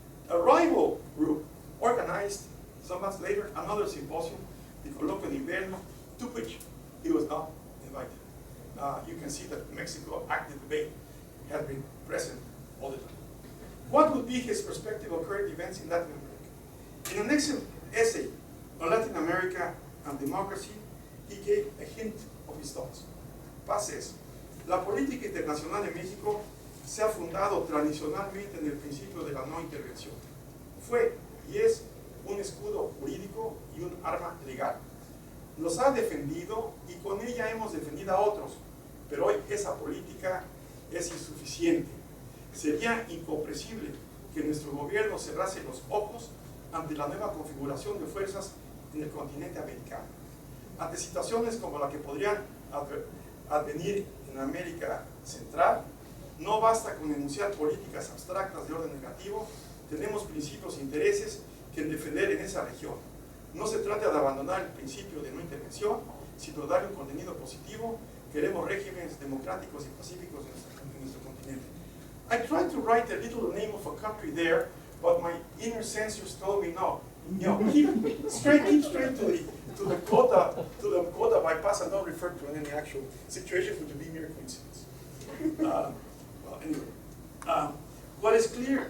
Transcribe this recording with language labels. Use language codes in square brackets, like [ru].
[en] A rival group organized, some months later, another symposium, the Coloquio de Invierno, to which he was not invited. You can see that Mexico active debate had been present all the time. What would be his perspective of current events in Latin America? In an excellent essay on Latin America and democracy, he gave a hint of his thoughts. Paz says, [es] la política internacional de México se ha fundado tradicionalmente en el principio de la no intervención. Fue y es un escudo jurídico y un arma legal. Nos ha defendido y con ella hemos defendido a otros, pero hoy esa política es insuficiente. Sería incomprensible que nuestro gobierno cerrase los ojos ante la nueva configuración de fuerzas en el continente americano. Ante situaciones como la que podrían advenir en América Central, no basta con enunciar políticas abstractas de orden negativo, tenemos principios e intereses que defender en esa región. No se trata de abandonar el principio de no intervención, sino darle un contenido positivo. Queremos regímenes democráticos y pacíficos en nuestro continente. [en] I tried to write a little name of a country there, but my inner censors told me no. You know, keep straight to the quota by Paz and don't refer to any actual situation, which would be mere coincidence. Well, anyway, what is clear?